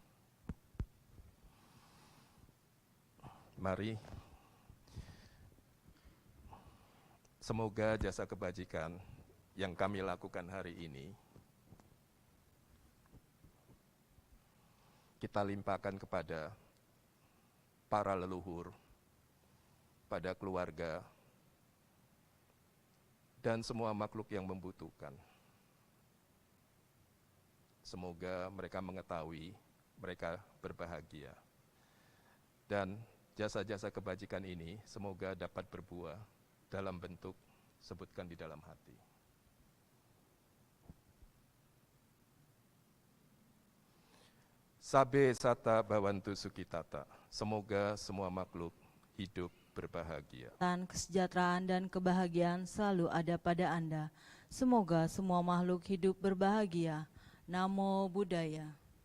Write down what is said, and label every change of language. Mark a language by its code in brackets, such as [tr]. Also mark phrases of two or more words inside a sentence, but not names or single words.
[id] Mari, semoga jasa kebajikan yang kami lakukan hari ini kita limpahkan kepada para leluhur, pada keluarga, dan semua makhluk yang membutuhkan. Semoga mereka mengetahui, mereka berbahagia. Dan jasa-jasa kebajikan ini semoga dapat berbuah dalam bentuk sebutkan di dalam hati. [pi] Sabe sata bawantu sukitata. [id] Semoga semua makhluk hidup berbahagia. Dan kesejahteraan dan kebahagiaan selalu ada pada Anda. Semoga semua makhluk hidup berbahagia. [pi] Namo Buddhaya.